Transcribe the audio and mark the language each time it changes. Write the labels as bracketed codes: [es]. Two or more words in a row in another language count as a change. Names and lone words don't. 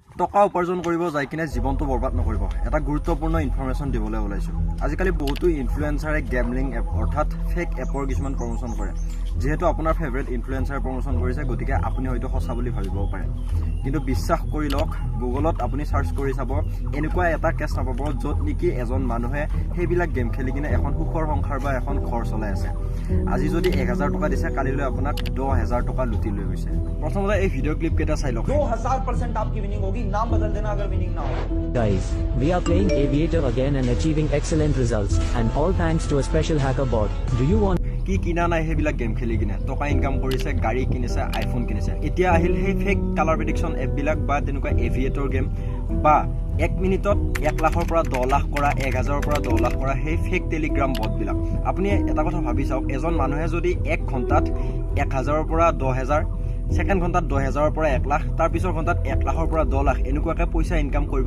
[as] টকা উপাৰ্জন কৰিব যাই কিনে জীৱনটো বৰবাদ নকৰিব এটা গুৰুত্বপূৰ্ণ ইনফৰমেশ্যন দিবলৈ ওলাইছো আজিকালি বহুতো ইনফ্লুৱেঞ্চাৰে [en] gambling app [as] অৰ্থাৎ ফেক এপৰ কিছুমান প্ৰমোচন কৰে যেহেতু আপোনাৰ [en] favourite influencer [as] প্ৰমোচন কৰিছে গতিকে আপুনি হয়তো সঁচা বুলি ভাবিব পাৰে কিন্তু বিশ্বাস কৰি লওক গুগলত আপুনি সাৰ্চ কৰি চাব এনেকুৱা এটা কেছ নাপাব য'ত নেকি এজন মানুহে সেইবিলাক গেম খেলি কিনে এখন সুখৰ সংসাৰ বা এখন ঘৰ চলাই আছে আজি যদি 1000 টকা দিছে কালিলৈ আপোনাক 10000 টকা লুটি লৈ গৈছে প্ৰথমতে এই [en] video clip [as] কেইটা চাই লওক [hi] 2000% आपकी विनिंग होगी नाम बदल देना अगर विनिंग ना हो [en] Guys, we are playing Aviator again and achieving excellent results, and all thanks to a special hacker bot. Do you want [as] কি কিনা নাই সেইবিলাক গেম খেলি কিনে টকা ইনকাম কৰিছে গাড়ী কিনিছে আইফোন কিনিছে এতিয়া আহিল সেই [en] fake colour prediction [as] এপবিলাক বা তেনেকুৱা এভিয়েটৰ গেম বা 1 মিনিটত 1 লাখৰ পৰা 10 লাখ কৰা 1000ৰ পৰা 10 লাখ কৰা সেই ফেক টেলিগ্ৰাম বটবিলাক আপুনি এটা কথা ভাবি চাওক এজন মানুহে যদি 1 ঘণ্টাত 1000ৰ পৰা 10000 সেকেন্ড ঘণ্টাত 10000ৰ পৰা 1 লাখ তাৰ পিছৰ ঘণ্টাত 1 লাখৰ পৰা 10 লাখ এনেকুৱাকে পইচা ইনকাম কৰিব